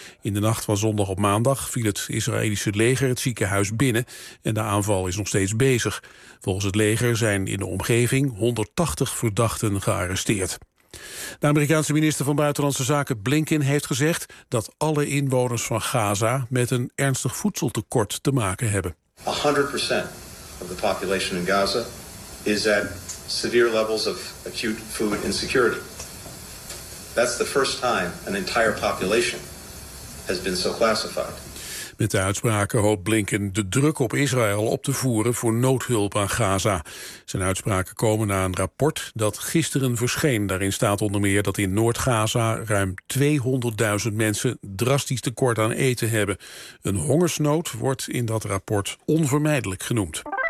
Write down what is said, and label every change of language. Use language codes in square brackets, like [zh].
[nl] In de nacht van zondag op maandag viel het Israëlische leger het ziekenhuis binnen en de aanval is nog steeds bezig. Volgens het leger zijn in de omgeving 180 verdachten gearresteerd. De Amerikaanse minister van Buitenlandse Zaken Blinken heeft gezegd dat alle inwoners van Gaza met een ernstig voedseltekort te maken hebben. [en] 100% of the population in Gaza is at severe levels of acute food insecurity. That's the first time an entire population has been so classified. [nl] Met de uitspraken hoopt Blinken de druk op Israël op te voeren voor noodhulp aan Gaza. Zijn uitspraken komen na een rapport dat gisteren verscheen. Daarin staat onder meer dat in Noord-Gaza ruim 200.000 mensen drastisch tekort aan eten hebben. Een hongersnood wordt in dat rapport onvermijdelijk genoemd.